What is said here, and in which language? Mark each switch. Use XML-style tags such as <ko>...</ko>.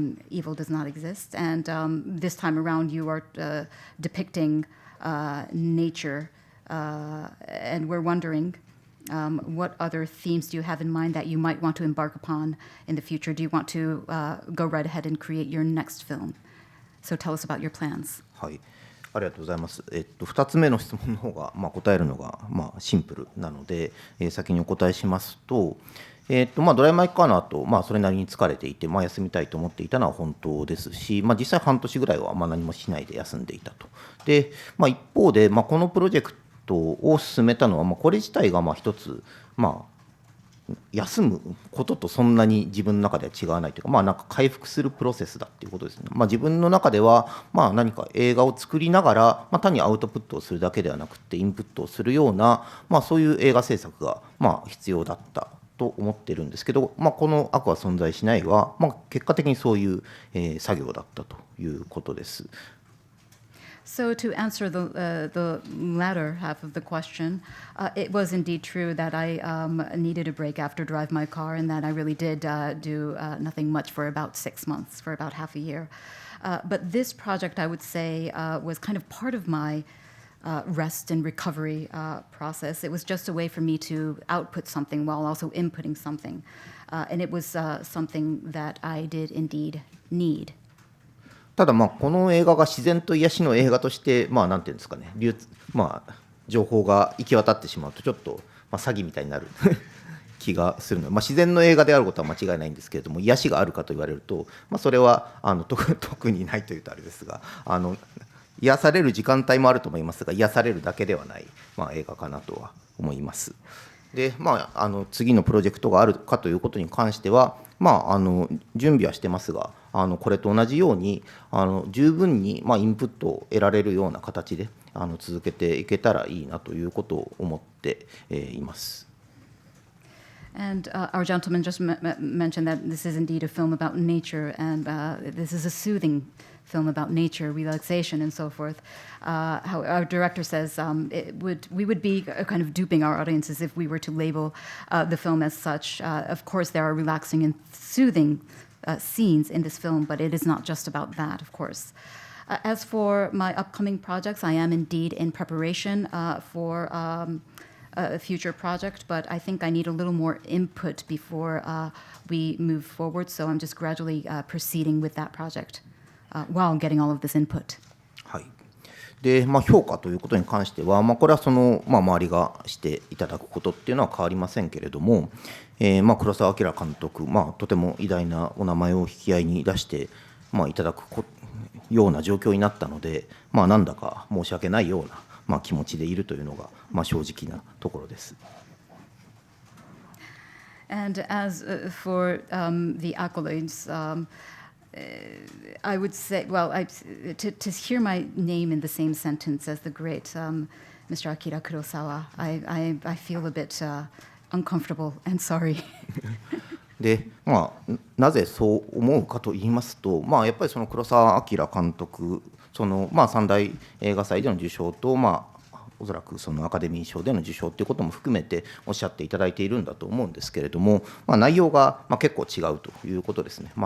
<en>Evil Does Not Exist, and this time around, you are depicting nature, and we're wondering. What other themes do you have in mind that you might want to embark upon in the future? Do you want to go right ahead and create your next film? So tell us about your plans.</en> <ja>はい、ありがとうございます。2つ目の質問の方が、答えるのが、シンプルなので、先にお答えしますと、ドライマイカーの後、それなりに疲れていて、休みたいと思っていたのは本当ですし、実際半年ぐらいは何もしないで休んでいたと。で、一方で、このプロジェクトを進めたのは、これ自体が一つ、休むこととそんなに自分の中では違わないというか、なんか回復するプロセスだっていうことですね。自分の中では、何か映画を作りながら、単にアウトプットをするだけではなくて、インプットをするような、そういう映画制作が、必要だったと思ってるんですけど、この悪は存在しないは、結果的にそういう、作業だったということです。</ja> <en>So to answer the latter half of the question, it was indeed true that I needed a break after Drive My Car, and that I really did do nothing much for about 6 months, for about half a year. But this project, I would say, was kind of part of my rest and recovery process. It was just a way for me to output something while also inputting something. And it was something that I did indeed need.</en> <ja>ただこの映画が自然と癒しの映画としてなんていうんですかね、情報が行き渡ってしまうとちょっと詐欺みたいになる気がするので、自然の映画であることは間違いないんですけれども、癒しがあるかと言われると、それは特にないというとあれですが、癒される時間帯もあると思いますが、癒されるだけではない、映画かなとは思います。で、次のプロジェクトがあるかということに関しては、準備はしてますが、これと同じように十分にインプットを得られるような形で続けていけたらいいなということを思っています。</ja> <en>And our gentleman just mentioned that this is indeed a film about nature, and this is a soothing film about nature, relaxation, and so forth. How our director says we would be kind of duping our audiences if we were to label the film as such. Of course, there are relaxing and soothing scenes in this film, but it is not just about that, of course. As for my upcoming projects, I am indeed in preparation for a future project, but I think I need a little more input before we move forward, so I'm just gradually proceeding with that project while getting all of this input.</en> <ja>はい。で、評価ということに関しては、これは周りがしていただくことっていうのは変わりませんけれども、黒澤明監督、とても偉大なお名前を引き合いに出して、いただくような状況になったので、なんだか申し訳ないような、気持ちでいるというのが、正直なところです。</ja> <en>And as for the accolades, I would say, well, to hear my name in the same sentence as the great Mr. Akira Kurosawa, I feel a bit uncomfortable and sorry.</en> <ja>で、なぜそう思うかと言いますと、やっぱり黒澤明監督、三大映画祭での受賞と、おそらくアカデミー賞での受賞ということも含めておっしゃっていただいているんだと思うんですけれども、内容が結構違うということですね。</ja>